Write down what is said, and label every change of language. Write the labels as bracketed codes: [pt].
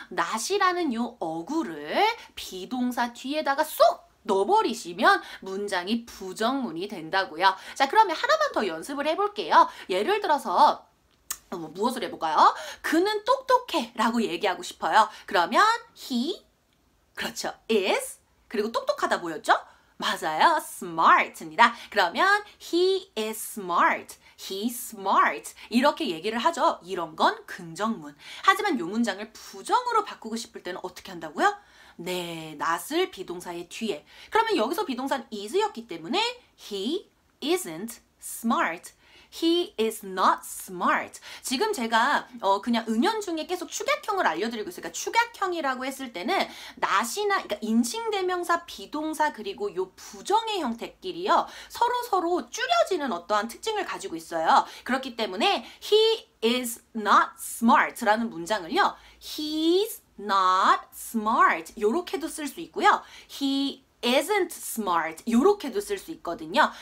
[ko] not이라는 요 어구를 비동사 뒤에다가 쏙 넣어버리시면 문장이 부정문이 된다고요. 자, 그러면 하나만 더 연습을 해볼게요. 예를 들어서 무엇을 해볼까요? 그는 똑똑해 라고 얘기하고 싶어요. 그러면 he, 그렇죠, is, 그리고 똑똑하다 뭐였죠? 맞아요, smart입니다. 그러면 [en] he is smart, he's smart [ko] 이렇게 얘기를 하죠. 이런 건 긍정문. 하지만 이 문장을 부정으로 바꾸고 싶을 때는 어떻게 한다고요? 네, not을 비동사의 뒤에. 그러면 여기서 비동사는 is였기 때문에 [en] he isn't smart, he is not smart. [ko] 지금 제가 그냥 은연중에 계속 축약형을 알려드리고 있어요. 그러니까 축약형이라고 했을 때는 not이나, 그러니까 인칭대명사, 비동사, 그리고 요 부정의 형태끼리요 서로 줄여지는 어떠한 특징을 가지고 있어요. 그렇기 때문에 [en] he is not smart [ko] 라는 문장을요, [en] he's not smart [ko] 요렇게도 쓸 수 있고요, [en] he isn't smart [ko] 요렇게도 쓸 수 있거든요.